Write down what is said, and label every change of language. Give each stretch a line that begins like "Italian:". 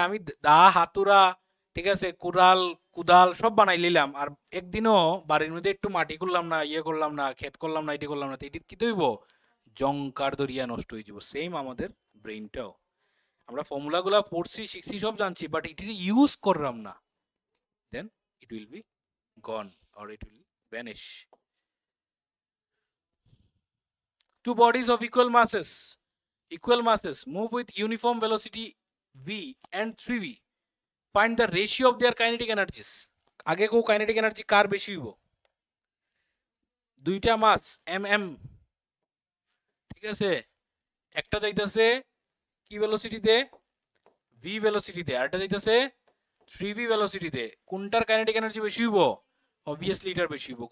Bangla: আমি দা হাতুরা, ঠিক আছে, কুদাল সব বানাই নিলাম, আর একদিনও বাড়ির মধ্যে একটু মাটি করলাম না, ইয়ে করলাম না, ক্ষেত করলাম না, এটি করলাম না, এটি কি হইব জঙ্কার দরিয়া নষ্ট হয়ে যাব। সেম আমাদের ব্রেইনটাও, আমরা ফর্মুলাগুলো পড়ছি শিখছি সব জানছি, বাট এটি ইউজ করলাম না,
English: Then it will be gone or it will vanish. Two bodies of equal masses move with uniform velocity v and 3v. Find the ratio of their kinetic energies.
Bangla: আগে কো কাইনেটিক এনার্জি কার বেশি হইব, দুইটা মাস mm, ঠিক আছে, একটা যাইতাছে কি ভেলোসিটিতে v ভেলোসিটিতে, আরটা যাইতাছে 3v ভেলোসিটিতে, কোনটার কাইনেটিক এনার্জি বেশি হইব, obviously এটার বেশি হইব।